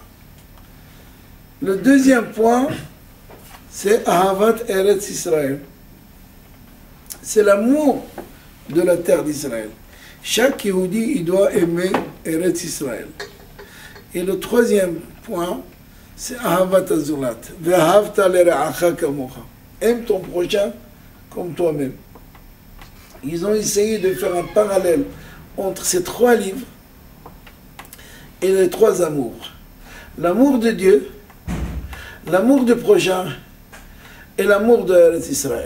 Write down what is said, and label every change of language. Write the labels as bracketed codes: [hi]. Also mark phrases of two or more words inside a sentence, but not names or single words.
[fr] Le deuxième point, c'est [he] אהבת ארץ ישראל. [fr] C'est l'amour de la terre d'Israël. Chaque Yehudi, il doit aimer Eretz Israël. Et le troisième point, c'est [he] אהבת הזולת. ואהבת לרעך כמוך. [fr] Aime ton prochain comme toi-même. Ils ont essayé de faire un parallèle entre ces 3 livres et les 3 amours. L'amour de Dieu, l'amour du prochain et l'amour de Eretz Israël.